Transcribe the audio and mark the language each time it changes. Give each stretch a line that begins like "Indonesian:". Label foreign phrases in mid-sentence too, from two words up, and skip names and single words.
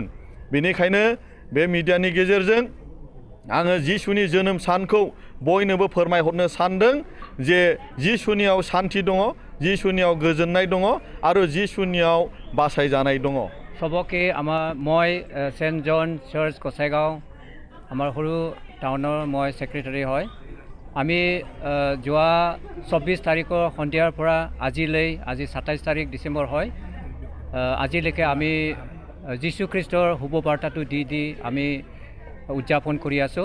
Bodo: बेनिखायनो बे मिडियानि गेजेरजों आङो जिसुनि जोनोम सानखौ बयनोबो फोरमायहरनो सानदों जे जिसुनियाव शान्ति दङ, जिसुनियाव गोजोननाय दङ आरो जिसुनियाव बासायजानाय दङ।
Assamese: सबके মই सेन्ट जन चार्च गसाइगाव আমাৰ সৰু টাউনৰ মই সেক্ৰেটাৰী হয়। আমি যোৱা 24 তাৰিখৰ সন্ধিয়াৰ পৰা আজি 27 তাৰিখ ডিচেম্বৰ হয়, আজিলৈকে আমি যীশু খ্ৰীষ্টৰ শুভবাৰ্তাটো দি আমি উদযাপন কৰি আছোঁ।